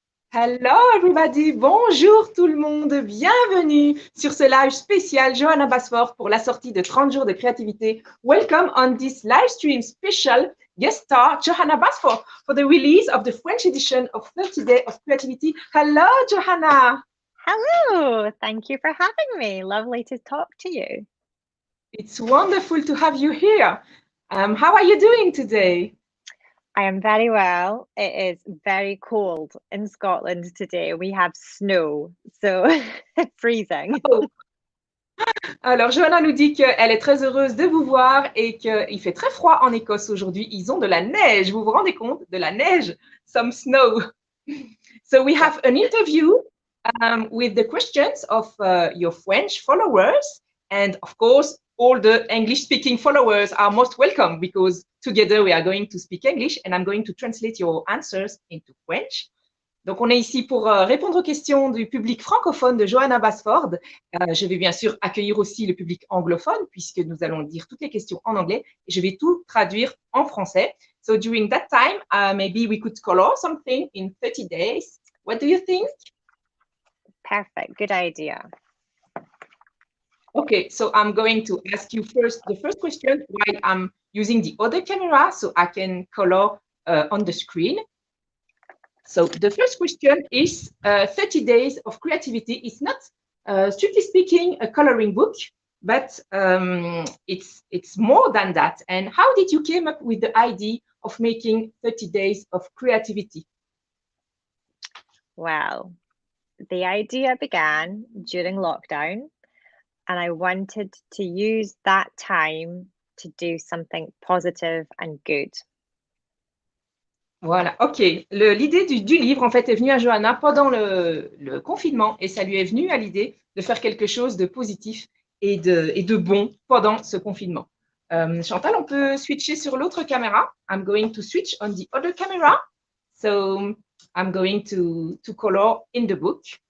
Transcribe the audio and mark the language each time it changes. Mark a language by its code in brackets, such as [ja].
[en] Hello everybody, [fr] bonjour tout le monde, bienvenue sur ce live spécial Johanna BASFORD pour la sortie de 30 jours de créativité. [en] Welcome on this live stream special guest star Johanna BASFORD for the release of the French edition of 30 Days of Creativity. Hello Johanna. Hello, thank you for having me. Lovely to talk to you. It's wonderful to have you here. How are you doing today? I am very well. It is very cold in Scotland today. We have snow, so freezing. Oh. [fr] Alors, Johanna nous dit qu'elle est très heureuse de vous voir et qu'il fait très froid en Écosse aujourd'hui. Ils ont de la neige. Vous vous rendez compte? De la neige, [en] some snow. So we have an interview with the questions of your French followers. And of course, all the English-speaking followers are most welcome because together we are going to speak English and I'm going to translate your answers into French. [fr] Donc, on est ici pour répondre aux questions du public francophone de Johanna BASFORD. Je vais bien sûr accueillir aussi le public anglophone puisque nous allons dire toutes les questions en anglais et je vais tout traduire en français. [en] So during that time, maybe we could color something in 30 days. What do you think? Perfect, good idea. Okay, so I'm going to ask you the first question while I'm using the other camera so I can color on the screen. So the first question is 30 Days of Creativity is not, strictly speaking, a coloring book, but it's more than that. And how did you came up with the idea of making 30 Days of Creativity? Well, the idea began during lockdown, and I wanted to use that time to do something positive and good. [fr] Voilà, ok. L'idée du livre, en fait, est venue à Johanna pendant le confinement et ça lui est venu à l'idée de faire quelque chose de positif et de bon pendant ce confinement. Chantal, on peut switcher sur l'autre caméra. [en] I'm going to switch on the other camera. So I'm going to color in the book.